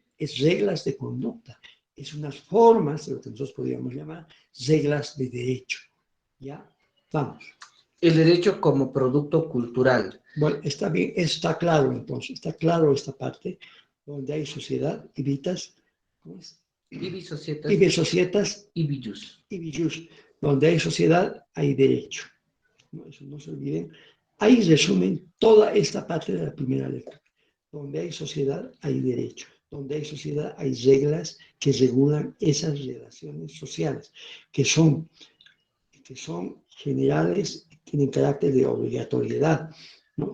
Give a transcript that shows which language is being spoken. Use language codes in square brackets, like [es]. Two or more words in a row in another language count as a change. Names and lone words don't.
[es] Es reglas de conducta, es unas formas de lo que nosotros podríamos llamar reglas de derecho. ¿Ya? Vamos. El derecho como producto cultural. Bueno, está bien, está claro entonces, está claro esta parte, donde hay sociedad, evitas, ¿cómo es? [la] Ibi societas, Ibi societas, ibi jus. ibi jus. [es] Donde hay sociedad, hay derecho. No, eso no se olviden. Ahí resumen toda esta parte de la primera letra. Donde hay sociedad, hay derecho. Donde hay sociedad, hay reglas que regulan esas relaciones sociales, que son generales, tienen carácter de obligatoriedad, ¿no?